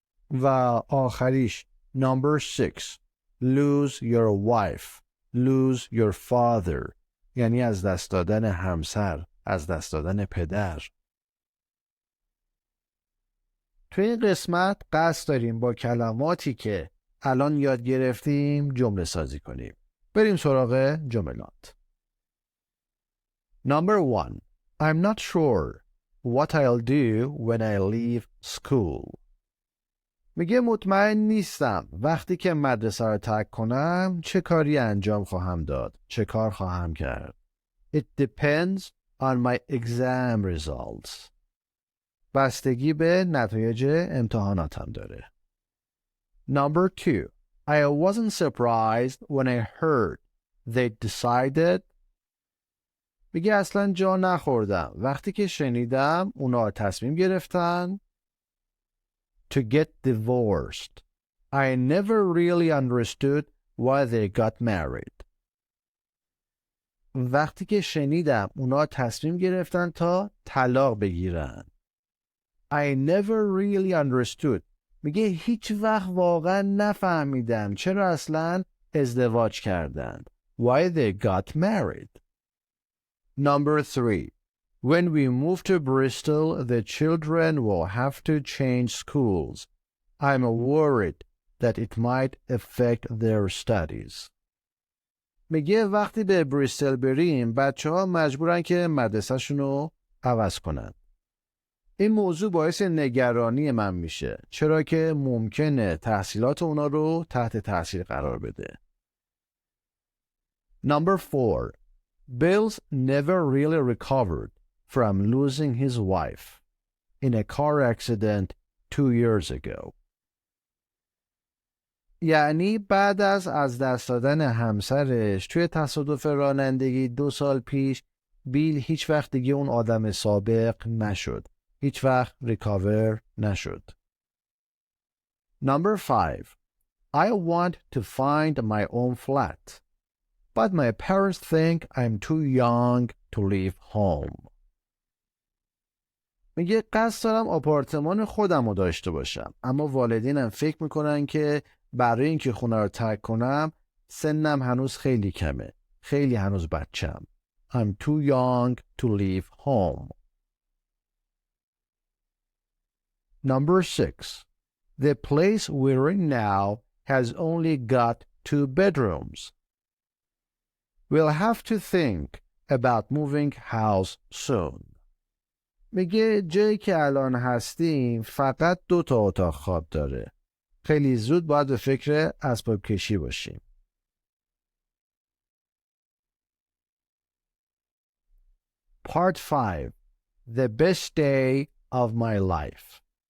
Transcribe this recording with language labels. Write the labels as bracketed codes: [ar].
[fa] و آخریش [en] Number 6 lose your wife, lose your father [fa] یعنی از دست دادن همسر، از دست دادن پدر. توی این قسمت قصد داریم با کلماتی که الان یاد گرفتیم جمله سازی کنیم. بریم سراغ جملات. [en] Number 1 I'm not sure what I'll do when I leave school. [fa] میگه مطمئن نیستم وقتی که مدرسه رو ترک کنم چه کاری انجام خواهم داد، چه کار خواهم کرد. [en] It depends on my exam results. [fa] بستگی به نتایج امتحاناتم داره. [en] Number 2 I wasn't surprised when I heard they decided. [fa] میگه اصلا جا نخوردم وقتی که شنیدم اونا تصمیم گرفتن [en] to get divorced. I never really understood why they got married. [fa] وقتی که شنیدم اونا تصمیم گرفتن تا طلاق بگیرن. [en] I never really understood. [fa] میگه هیچ وقت واقعا نفهمیدم چرا اصلا ازدواج کردن. [en] Why they got married. Number 3 When we move to Bristol, the children will have to change schools. I'm worried that it might affect their studies. [fa] میگه وقتی به بریستل بریم بچه‌ها مجبورن که مدرسه‌شون رو عوض کنن. این موضوع باعث نگرانی من میشه چرا که ممکنه تحصیلات اونا رو تحت تاثیر قرار بده. [en] Number 4 Bill's never really recovered from losing his wife in a car accident 2 years ago. [fa] یعنی بعد از دست دادن همسرش توی تصادف رانندگی 2 سال پیش بیل هیچ وقت دیگه اون آدم سابق نشد. هیچ وقت ریکاور نشد. [en] Number 5 I want to find my own flat but my parents think I'm too young to leave home. [fa] میگه قصد دارم آپارتمان خودم رو داشته باشم، اما والدینم فکر میکنن که برای اینکه خونه رو ترک کنم سنم هنوز خیلی کمه، خیلی هنوز بچم. [en] I'm too young to leave home. Number 6. The place we're in now has only got 2 bedrooms. We'll have to think about moving house soon. [fa] میگه جایی که الان هستیم فقط 2 اتاق خواب داره. خیلی زود باید به فکر اسباب کشی باشیم. [en] Part 5. The best day of my life.